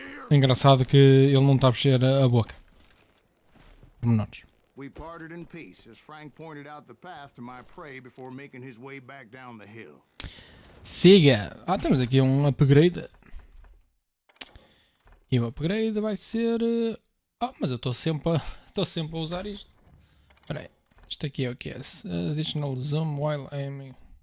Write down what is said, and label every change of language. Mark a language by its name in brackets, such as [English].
[Portuguese] É engraçado que ele não está a mexer a boca. Pormenores. [English] We parted in peace as Frank pointed out the path to my prey before making his way back down the hill. [Portuguese] Siga! Temos aqui um upgrade. E o upgrade vai ser... mas eu estou sempre a usar isto. Espera aí. Isto aqui é o que é? [English] Additional zoom while aiming.